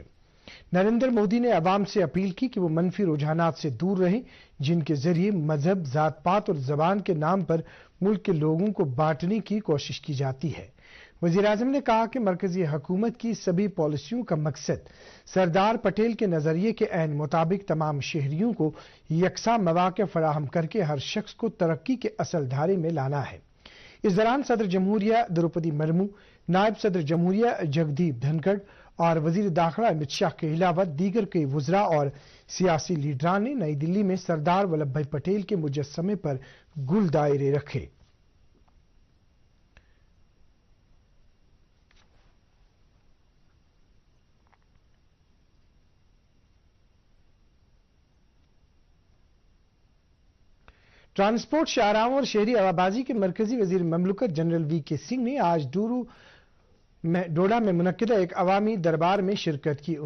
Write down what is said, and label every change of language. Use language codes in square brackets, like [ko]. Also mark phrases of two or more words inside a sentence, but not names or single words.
[ur] نریندر مودی نے عوام سے اپیل کی کہ وہ منفی رجحانات سے دور رہیں، جن کے ذریعے مذہب، ذات پات اور زبان کے نام پر ملک کے لوگوں کو بانٹنے کی کوشش کی جاتی ہے۔ وزیر اعظم نے کہا کہ مرکزی حکومت کی سبھی پالیسیوں کا مقصد سردار پٹیل کے نظریے کے عین مطابق تمام شہریوں کو یکساں مواقع فراہم کر کے ہر شخص کو ترقی کے اصل دھارے میں لانا ہے۔ اس دوران صدر جمہوریہ دروپدی مرمو، نائب صدر جمہوریہ جگدیپ دھنکڑ اور وزیر داخلہ امت شاہ کے علاوہ دیگر کئی وزراء اور سیاسی لیڈران نے نئی دلی میں سردار ولبھ بھائی پٹیل کے مجسمے پر گل دائرے رکھے۔ ٹرانسپورٹ، شاہراہوں اور شہری ہوابازی کے مرکزی وزیر مملکت جنرل وی کے سنگھ نے آج ڈوڈا میں منعقدہ ایک عوامی دربار میں شرکت کی۔